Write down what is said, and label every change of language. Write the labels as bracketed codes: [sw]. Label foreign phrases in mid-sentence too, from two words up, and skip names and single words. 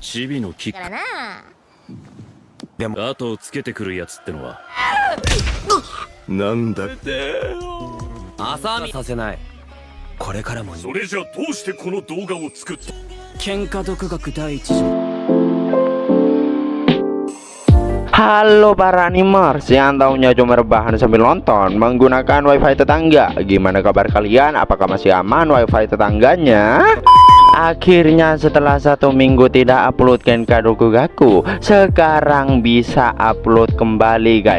[ja] チビのキック。でも後をつけてくるやつってのはなんだ。朝見させない。これからもそれじゃどうしてこの動画を作った？喧嘩独学第一条。 [id] Halo para animers yang tahunya cuma rebahan sambil nonton menggunakan wifi tetangga. Gimana kabar kalian? Apakah masih aman wifi tetangganya? Akhirnya setelah 1 minggu tidak upload Genka Dokugaku, sekarang bisa upload kembali guys.